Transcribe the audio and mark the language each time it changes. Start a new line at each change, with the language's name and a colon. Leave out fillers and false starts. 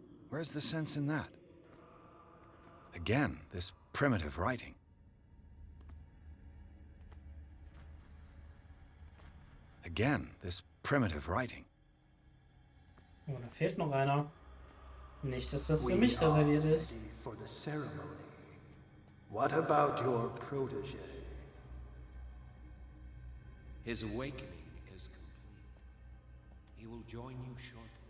English: Where's the sense in that? Again, this primitive writing. Again, this primitive writing.
German: Oh, da fehlt noch einer. Nicht, dass das für mich reserviert ist.
English: For the ceremony. What about your protege? His awakening is complete. He will join you shortly.